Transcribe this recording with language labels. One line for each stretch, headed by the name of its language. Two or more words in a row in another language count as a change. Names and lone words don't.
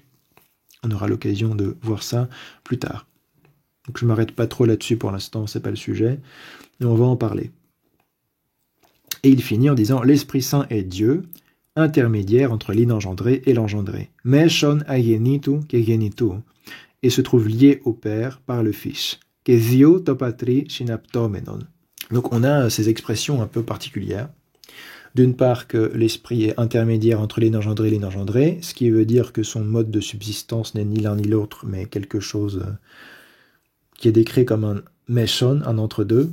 French: On aura l'occasion de voir ça plus tard. Donc je ne m'arrête pas trop là-dessus pour l'instant, c'est pas le sujet, mais on va en parler. Et il finit en disant « L'Esprit Saint est Dieu, intermédiaire entre l'inengendré et l'engendré.
Greek: μέσον ἀγεννήτου καὶ γεννητοῦ,
French: et se trouve lié au Père par le Fils.
Greek: καὶ δι' Υἱοῦ τῷ Πατρὶ συναπτόμενον.
French: » Donc on a ces expressions un peu particulières. D'une part que l'Esprit est intermédiaire entre l'inengendré et l'inengendré, ce qui veut dire que son mode de subsistance n'est ni l'un ni l'autre, mais quelque chose qui est décrit comme un meshon, un entre-deux.